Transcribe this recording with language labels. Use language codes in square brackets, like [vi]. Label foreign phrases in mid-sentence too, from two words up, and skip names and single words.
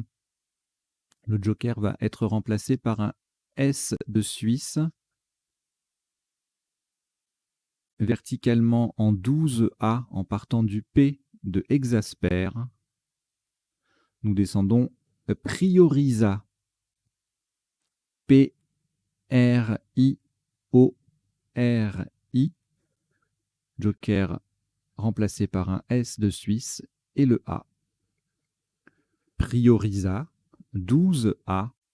[fr] Le Joker va être remplacé par un S de Suisse. Verticalement en 12A en partant du P de Exasper. Nous descendons Priorisa. P-R-I-O-R-I. Joker remplacé par un S de Suisse et le A. Priorisa, 12A.